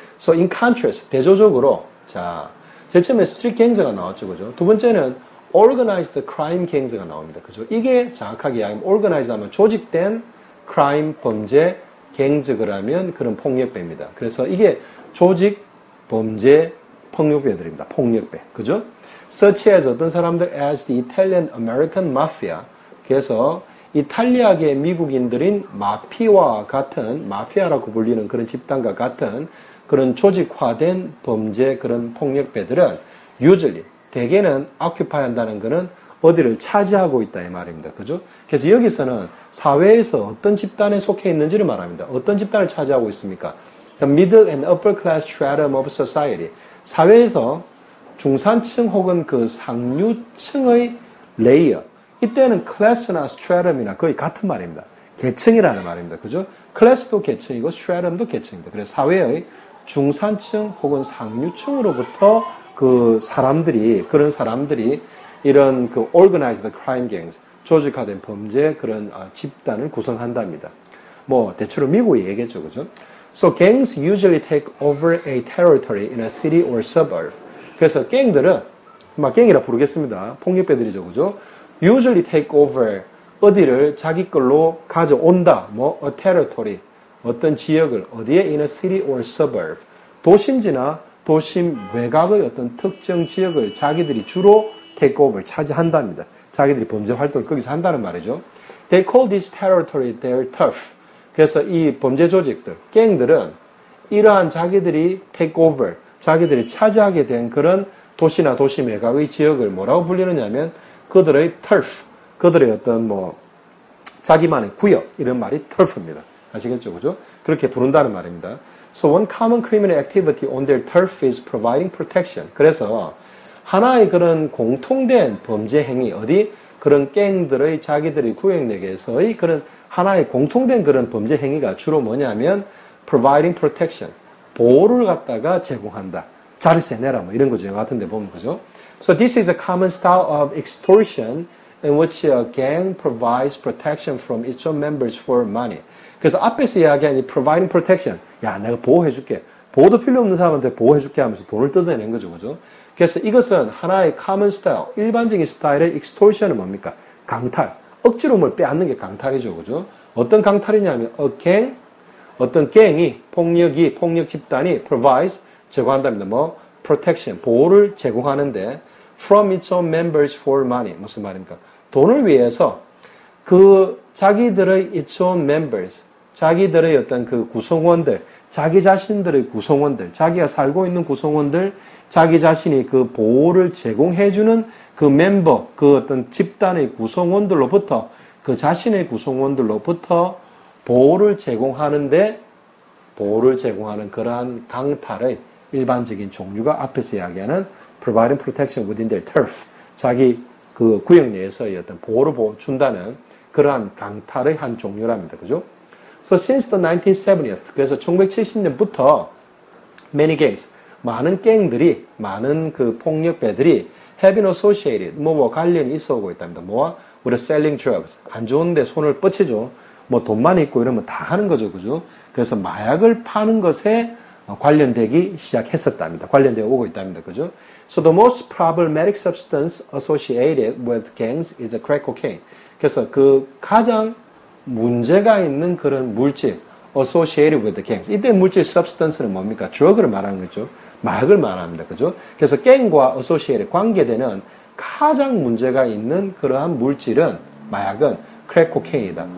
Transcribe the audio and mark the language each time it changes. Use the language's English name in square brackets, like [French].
[English] So in contrast, [Korean] 대조적으로 자, 제일 처음에 street gangs가 나왔죠. 그죠? 두 번째는 organized crime gangs가 나옵니다. 그죠? 이게 정확하게 이야기하면 organized 하면 조직된 crime 범죄 gangs 그러면 그런 폭력배입니다. 그래서 이게 조직 범죄 폭력배들입니다. 폭력배. 그죠? [English] Such as [Korean] 어떤 사람들 [English] as the Italian American Mafia. [Korean] 그래서 이탈리아계 미국인들인 마피아와 같은, 마피아라고 불리는 그런 집단과 같은 그런 조직화된 범죄 그런 폭력배들은 usually, 대개는 occupy 한다는 것은 어디를 차지하고 있다 이 말입니다. 그죠? 그래서 여기서는 사회에서 어떤 집단에 속해 있는지를 말합니다. 어떤 집단을 차지하고 있습니까? [English] The middle and upper class stratum of society. [Korean] 사회에서 중산층 혹은 그 상류층의 레이어. 이때는 클래스나 스트래텀이나 거의 같은 말입니다. 계층이라는 말입니다. 그죠? 클래스도 계층이고 스트래텀도 계층입니다. 그래서 사회의 중산층 혹은 상류층으로부터 그 사람들이, 그런 사람들이 이런 그 organized crime gangs, 조직화된 범죄 그런 집단을 구성한답니다. 뭐 대체로 미국이 얘기했죠. 그죠? [English] So gangs usually take over a territory in a city or suburb. [Korean] 그래서 갱들은 막 갱이라 부르겠습니다. 폭력배들이죠, 그죠? [English] Usually take over [Korean] 어디를 자기 걸로 가져온다. 뭐 a territory 어떤 지역을 어디에 [English] in a city or suburb [Korean] 도심지나 도심 외곽의 어떤 특정 지역을 자기들이 주로 take over 차지한답니다. 자기들이 범죄 활동을 거기서 한다는 말이죠. [English] They call this territory their turf. [Korean] 그래서 이 범죄 조직들, 갱들은 이러한 자기들이 take over, 자기들이 차지하게 된 그런 도시나 도시 외곽의 지역을 뭐라고 불리느냐면 그들의 turf, 그들의 어떤 뭐 자기만의 구역 이런 말이 turf입니다. 아시겠죠, 그죠? 그렇게 부른다는 말입니다. [English] So one common criminal activity on their turf is providing protection. [Korean] 그래서 하나의 그런 공통된 범죄 행위 어디 그런 갱들의 자기들의 구역 내에서의 그런 하나의 공통된 그런 범죄 행위가 주로 뭐냐면 [English] providing protection [Korean] 보호를 갖다가 제공한다. 자르세 내라 뭐 이런 거죠. 영화 같은 데 보면 그죠? [English] So this is a common style of extortion in which a gang provides protection from its own members for money. [Korean] 그래서 앞에서 이야기한 이 providing protection 야 내가 보호해줄게. 보호도 필요 없는 사람한테 보호해줄게 하면서 돈을 뜯어내는 거죠. 그죠? 그래서 이것은 하나의 common style, 일반적인 스타일의 extortion은 뭡니까? 강탈. 억지로 뭘 빼앗는 게 강탈이죠. 그죠? 어떤 강탈이냐면 a gang, 어떤 갱이, 폭력 집단이 provides, 제공한답니다. [English] 뭐 protection, [Korean] 보호를 제공하는데 [English] from its own members for money. [Korean] 무슨 말입니까? 돈을 위해서 그 자기들의 [English] its own members, [Korean] 자기들의 어떤 그 구성원들, 자기 자신들의 구성원들, 자기가 살고 있는 구성원들, 자기 자신이 그 보호를 제공해주는 그 멤버, 그 어떤 집단의 구성원들로부터, 그 자신의 구성원들로부터 보호를 제공하는데, 보호를 제공하는 그러한 강탈의 일반적인 종류가 앞에서 이야기하는 providing protection within their turf, 자기 그 구역 내에서의 어떤 보호를 준다는 그러한 강탈의 한 종류랍니다. 그죠? [English] So since the 1970s, [Korean] 그래서 1970년부터 many gangs, 많은 갱들이, 많은 그 폭력배들이 [English] have been associated, [Korean] 뭐와 관련이 있어 오고 있답니다. 뭐와? [English] with selling drugs. [Korean] 안 좋은데 손을 뻗치죠. 뭐 돈만 있고 이러면 다 하는 거죠. 그죠? 그래서 마약을 파는 것에 관련되기 시작했었답니다. 관련되어 오고 있답니다. 그죠? [English] So the most problematic substance associated with gangs is crack cocaine. [Korean] 그래서 그 가장 문제가 있는 그런 물질, [English] associated with the gangs. [Korean] 이때 물질 substance는 뭡니까? drug를 말하는 거죠. 마약을 말합니다. 그죠? 그래서 갱과 associated, 관계되는 가장 문제가 있는 그러한 물질은, 마약은 crack cocaine이다.